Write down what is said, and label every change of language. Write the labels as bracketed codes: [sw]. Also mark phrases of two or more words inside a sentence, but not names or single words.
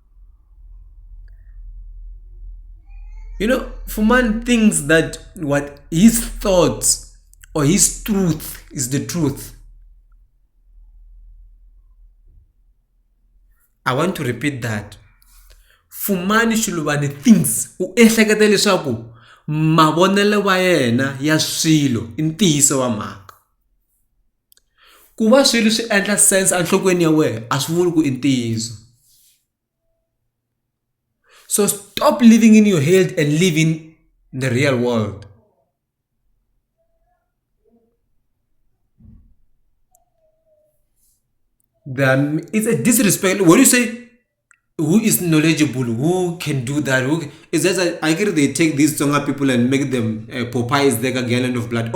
[en] You know, Fumani thinks that what his thoughts or his truth is the truth. I want to repeat that. [ts] Fumani Shulubani thinks uehlekete leswaku mavonele wa yena ya swilo I ntiyiso wa mhaka. Ku va swilo swi endla sense enhlokweni ya wena a swi vuli ku I ntiyiso. [en] So stop living in your head and live in the real world. It's a disrespect. When you say who is knowledgeable, who can do that, it's just I get they take these Tsonga people and make them Popeyes like a gallon of blood.